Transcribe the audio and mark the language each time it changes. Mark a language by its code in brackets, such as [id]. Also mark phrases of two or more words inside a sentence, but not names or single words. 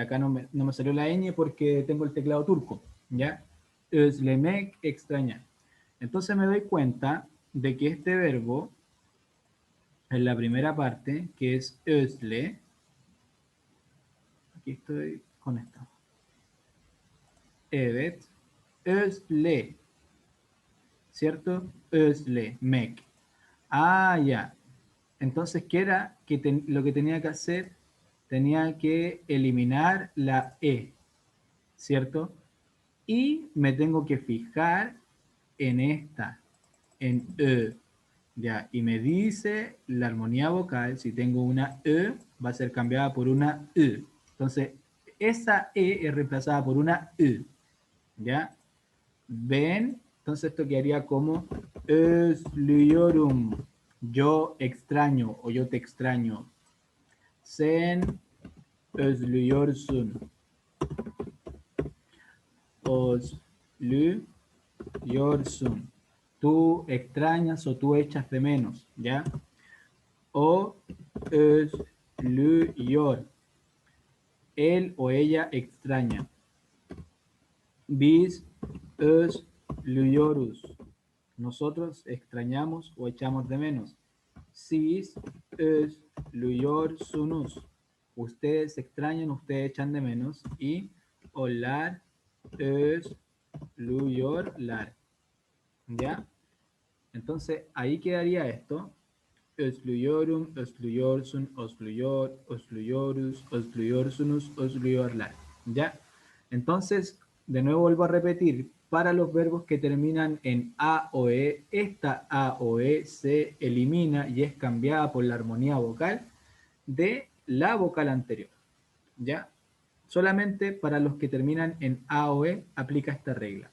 [es] Acá no me salió la ñ porque tengo el teclado turco. ¿Ya? Özlemek, extrañar. Entonces me doy cuenta de que este verbo, en la primera parte, que es özle, aquí estoy con esto. [tr] Evet, özle, [es] ¿cierto? [tr] Özle, mek. Ah, ya. [es] Entonces, ¿qué era lo que tenía que hacer? Tenía que eliminar la E, ¿cierto? Y me tengo que fijar en esta, en E. Ya, y me dice la armonía vocal, si tengo una E, va a ser cambiada por una E. Entonces, esa E es reemplazada por una E, ¿ya? Ven, entonces esto quedaría como özlüyorum, yo extraño o yo te extraño. [tr] Sen özlüyorsun, özlüyorsun. [es] Tú extrañas o tú echas de menos, ¿ya? [tr] O özlüyor, [es] él o ella extraña. [tr] Biz özlüyoruz, [es] nosotros extrañamos o echamos de menos. [tr] Siz özlüyorsunuz, [es] ustedes extrañan, ustedes echan de menos. [tr] Y onlar özlüyorlar, ¿ya? [es] Entonces ahí quedaría esto. [tr] Özlüyorum, özlüyorsun, özlüyor, özlüyoruz, özlüyorsunuz, özlüyorlar. [es] ¿Ya? Entonces, de nuevo vuelvo a repetir, para los verbos que terminan en A o E, esta A o E se elimina y es cambiada por la armonía vocal de la vocal anterior. ¿Ya? Solamente para los que terminan en A o E aplica esta regla.